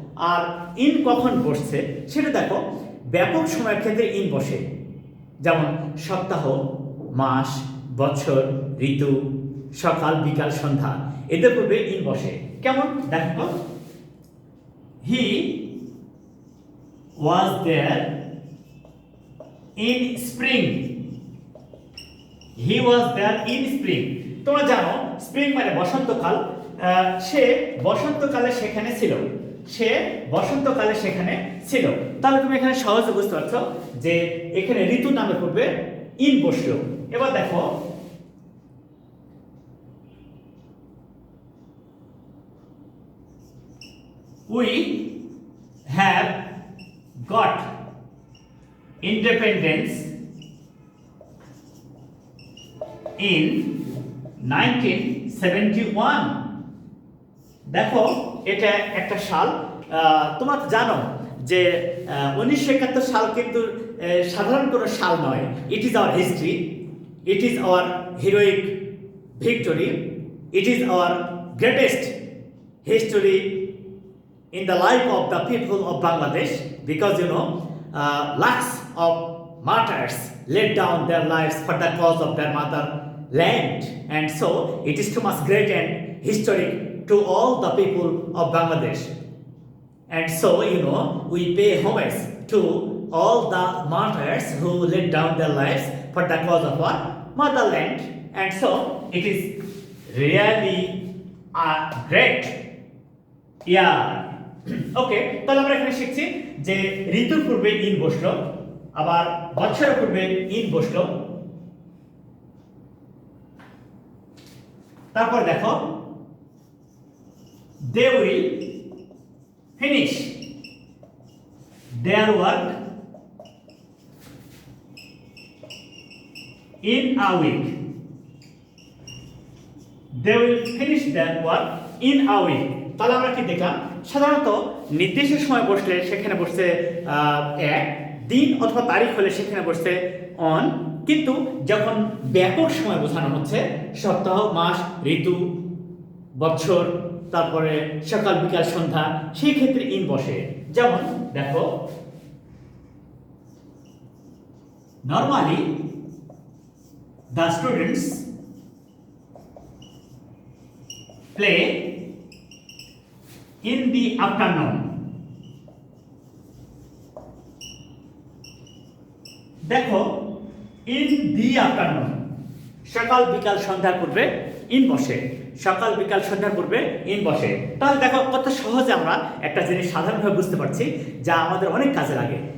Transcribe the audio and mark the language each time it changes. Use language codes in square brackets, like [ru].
[bn] আর in কখন বসছে সেটা দেখো, ব্যাপক সময়ের ক্ষেত্রে ইন বসে, যেমন সপ্তাহ, মাস, বছর, ঋতু, সকাল, বিকাল, সন্ধ্যা, এদের পূর্বে ইন বসে। কেমন দেখো, [en] He was there in spring, he was there in spring। [bn] তোমরা জানো স্প্রিং মানে বসন্তকাল, সে বসন্তকালে সেখানে ছিল। সে বসন্তকালে সেখানে ছিল। তাহলে তুমি এখানে সহজে বুঝতে পারছো যে এখানে ঋতু নামে পূর্বে ইন বসলো। এবার দেখো [en] we have got independence in 1971। [bn] দেখো এটা একটা সাল। তোমরা তো জানো যে 1971 সাল কিন্তু সাধারণ কোনো সাল নয়। [en] It is our history, it is our heroic victory, it is our greatest history in the life of the people of Bangladesh, because lakhs of martyrs laid down their lives for the cause of their motherland, and so it is too much great and historic to all the people of Bangladesh. And so we pay homage to all the martyrs who laid down their lives for the cause of our motherland, and so it is really a great year. [bn] ওকে, তাহলে আমরা এখানে শিখছি যে ঋতুর পূর্বে in বসলো, আবার বছরের পূর্বে ইন বসলো। তারপর দেখো [en] they will finish their work in a week. They will finish their work in a week. [bn] তাহলে আমরা কি দেখলাম, সাধারণত নির্দিষ্ট সময় বসলে সেখানে বসছে এক, দিন অথবা তারিখ হলে সেখানে বসছে অন, কিন্তু যখন ব্যাপক সময় বোঝানো হচ্ছে সপ্তাহ, মাস, ঋতু, বছর, তারপরে সকাল বিকাল সন্ধ্যা, সেই ক্ষেত্রে ইন বসে। যেমন দেখো [en] Normally the students play in the afternoon. [bn] দেখো [en] in the afternoon, [bn] সকাল বিকাল সন্ধ্যার পূর্বে ইন বসে, সকাল বিকাল সন্ধ্যার পূর্বে ইন বসে। তাহলে দেখো কত সহজে আমরা একটা জিনিস সাধারণভাবে বুঝতে পারছি যা আমাদের অনেক কাজে লাগে।